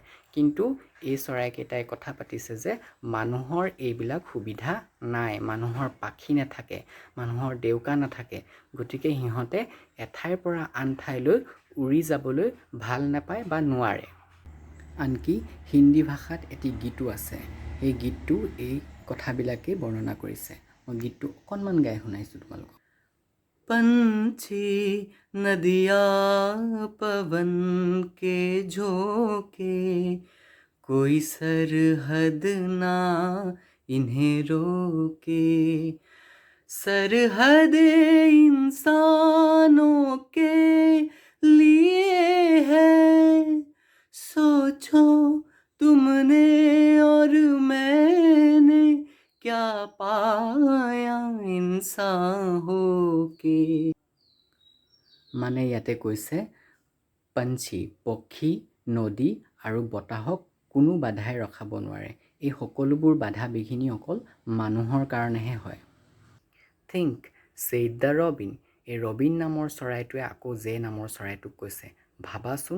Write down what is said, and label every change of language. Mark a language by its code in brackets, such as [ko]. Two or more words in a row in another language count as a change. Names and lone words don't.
[as] কিন্তু এই চৰাইকেইটাই কথা পাতিছে যে মানুহৰ এইবিলাক সুবিধা নাই, মানুহৰ পাখি নাথাকে, মানুহৰ ডেউকা নাথাকে। গতিকে সিহঁতে এঠাইৰ পৰা আন ঠাইলৈ উৰি যাবলৈ ভাল নাপায় বা নোৱাৰে। আনকি হিন্দী ভাষাত এটি গীতো আছে। এই গীতটো এই কথাবিলাকেই বৰ্ণনা কৰিছে। মই গীতটো অকণমান গাই শুনাইছোঁ তোমালোকক। [hi] पंछी नदिया पवन के झोंके, कोई सरहद ना इन्हें रोके। सरहद इंसानों के लिए है, सोचो तुमने और मैंने क्या पाया इंसान होके। [as] মানে ইয়াতে কৈছে পঞ্চী, পক্ষী, নদী আৰু বতাহক কোনো বাধাই ৰখাব নোৱাৰে। এই সকলোবোৰ বাধা বিঘিনি অকল মানুহৰ কাৰণেহে হয়। [en] Think said the robin. [as] এই ৰবিন নামৰ চৰাইটোৱে আকৌ জে নামৰ চৰাইটোক কৈছে ভাবাচোন।